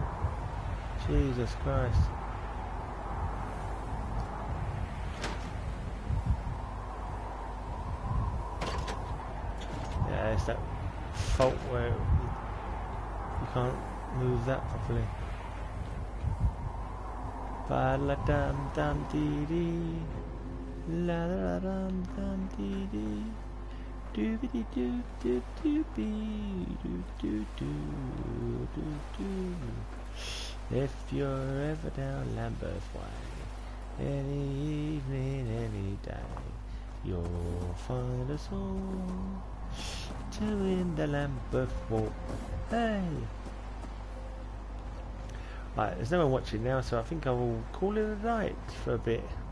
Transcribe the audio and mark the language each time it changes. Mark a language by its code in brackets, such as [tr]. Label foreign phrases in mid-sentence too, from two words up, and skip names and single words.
[en] Jesus Christ. Yeah, it's that fault where you can't move that properly. Ba la dum dum dee dee, la la dum dum dee dee. Doobity doo doo doobie doo doo doo doo doo. If you're ever down Lambeth Way, any evening, any day, you'll find us all doing the Lambeth Walk. Hey! Right, there's no one watching now, so I think I will call it a night for a bit.